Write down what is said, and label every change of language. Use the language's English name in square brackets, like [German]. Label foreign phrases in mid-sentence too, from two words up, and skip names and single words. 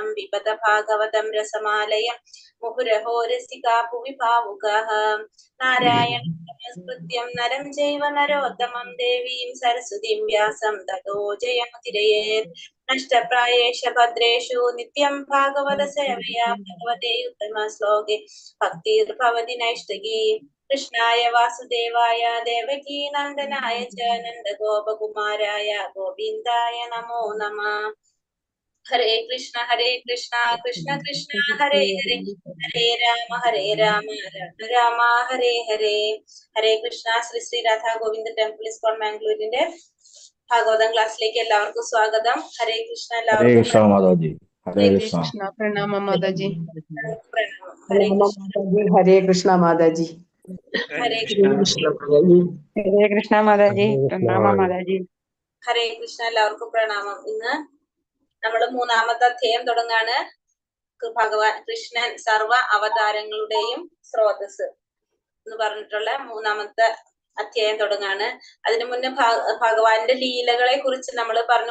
[Sanskrit] पिबत भागवतं रसमालयं मुहुरहो रसिका भुवि भावुकाः नारायणं नमस्कृत्यं नरं चैव नरोत्तमम् देवीं सरस्वतीं व्यासं ततो जयमुदीरयेत् नष्टप्रायेषु भद्रेषु नित्यं भागवत सेवया भगवति उत्तम श्लोके भक्तिर्भवति नैष्ठिकी कृष्णाय वासुदेवाय देवकी नन्दनाय च नन्द गोपकुमाराय गोविन्दाय नमो नमः हरे कृष्ण कृष्ण कृष्ण हरे हरे हरे राम राम राम हरे हरे हरे कृष्ण [English] Sri Sri Radha Govinda Temple is called Mangalore [Malayalam] ഭാഗവതം ക്ലാസ്സിലേക്ക് എല്ലാവർക്കും സ്വാഗതം. [Sanskrit] ഹരേ കൃഷ്ണ. ഹരേ കൃഷ്ണ മാതാജി. ഹരേ Hare കൃഷ്ണ. कृष्ण, प्रणाम माताजी. [Malayalam] പ്രണാമം. [Sanskrit] ഹരേ കൃഷ്ണ. हरे कृष्ण माताजी. ഹരേ हरे कृष्ण माताजी. हरे कृष्ण माताजी, प्रणाम माताजी. ഹരേ കൃഷ്ണ. [Malayalam] എല്ലാവർക്കും പ്രണാമം. ഇന്ന് നമ്മൾ മൂന്നാമത്തെ അധ്യായം തുടങ്ങാണ്. ഭഗവാൻ കൃഷ്ണൻ സർവ അവതാരങ്ങളുടെയും സ്രോതസ് എന്ന് പറഞ്ഞിട്ടുള്ള മൂന്നാമത്തെ അധ്യായം തുടങ്ങാണ്. അതിനു മുന്നേ ഭഗവാന്റെ ലീലകളെ കുറിച്ച് നമ്മൾ പറഞ്ഞു.